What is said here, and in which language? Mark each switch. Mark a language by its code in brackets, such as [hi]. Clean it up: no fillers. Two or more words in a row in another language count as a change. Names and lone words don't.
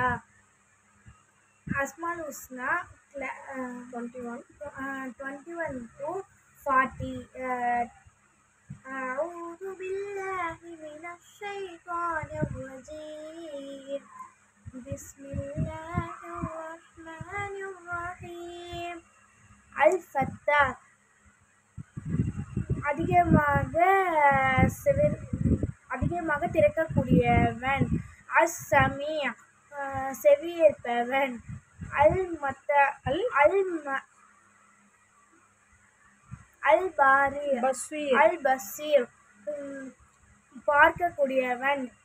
[en] Asmaul Husna 21 to 40. [ar] أعوذ بالله من الشيطان الرجيم. بسم الله الرحمن الرحيم. [ta] Al-Fattah அதிகமாக திறக்கக்கூடியவன். அஸ்-சமீ செவியேற்பவன். அல்-பசீர் பார்க்கக்கூடியவன்.